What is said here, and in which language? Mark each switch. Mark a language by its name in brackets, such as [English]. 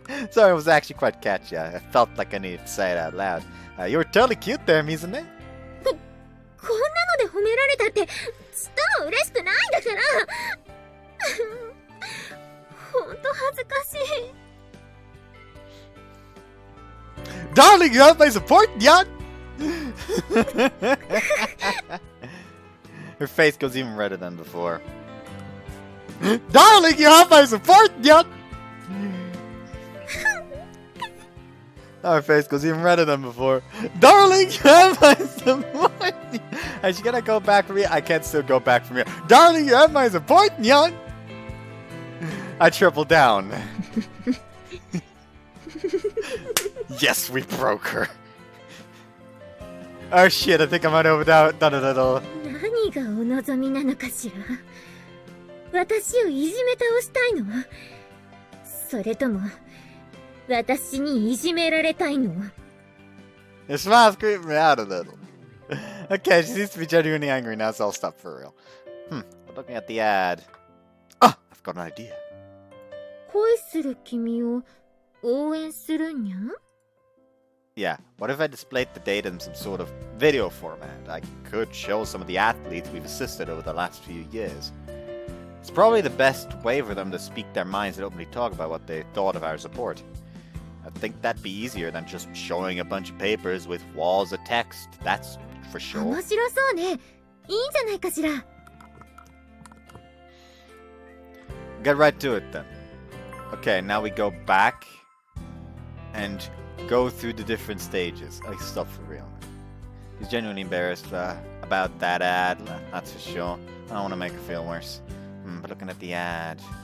[English] Sorry, it was actually quite catchy. I felt like I needed to say it out loud. You were totally cute there, Mizune. [Japanese] こんなので褒められたってちっとも嬉しくないんだから。ほんと恥ずかしい。 [English] Darling, you have my support, yeah. Her face goes even redder than before. Darling, you have my support, yeah. Her face goes even redder than before. Darling, you have my support. Is she gonna go back for me? I can't still go back from here. Darling, you have my support, yeah. I triple down. Yes, we broke her. Oh shit, I think I might have done it at all. [Japanese] 何がお望みなのかしら。私をいじめ倒したいの？それとも私にいじめられたいの？ [English] Your smile's creeping me out a little. Okay, she seems to be genuinely angry now, so I'll stop for real. Looking at the ad. Ah, I've got an idea. [Japanese] 恋する君を応援するにゃ？ [English] Yeah, what if I displayed the data in some sort of video format? I could show some of the athletes we've assisted over the last few years. It's probably the best way for them to speak their minds and openly talk about what they thought of our support. I think that'd be easier than just showing a bunch of papers with walls of text, that's for sure. [Japanese] 面白そうね。いいんじゃないかしら。 [English] Get right to it then. Okay, now we go back and go through the different stages. Like, stuff for real. He's genuinely embarrassed about that ad, that's for sure. I don't want to make her feel worse. But looking at the ad...